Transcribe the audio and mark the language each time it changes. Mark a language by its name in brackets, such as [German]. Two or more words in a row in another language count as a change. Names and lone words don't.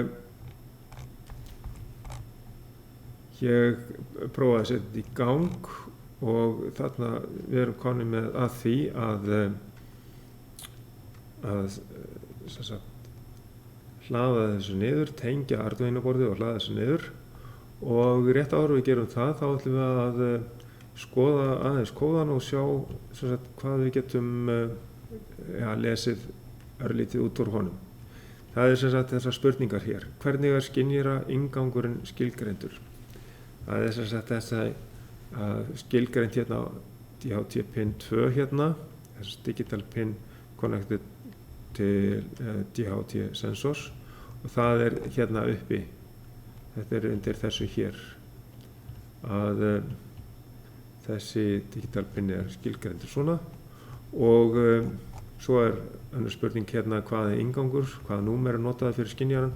[Icelandic] ég prófaði að setja þetta í gang og þarna við erum komin með að því að sem sagt hlaða þessu niður, tengja Arduino borðið og hlaða þessu niður og rétt áður við gerum það þá ætlum við að skoða aðeins kóðan og sjá sem sagt, hvað við getum lesið örlítið út úr honum. Það er sem sagt þessar spurningar hér. Hvernig skynjara inngangurinn skilgreindur? það er sem sagt þess að skilgreint hérna á DHT pin 2 hérna, þess [English] digital pin connected [Icelandic] til DHT sensors, og það er hérna uppi, þetta er undir þessu hér, að þessi [English] digital pin [Icelandic] er skilgreindur svona. Og svo er önnur spurning hérna, hvað er inngangur, hvaða númer er notaði fyrir skynjaran.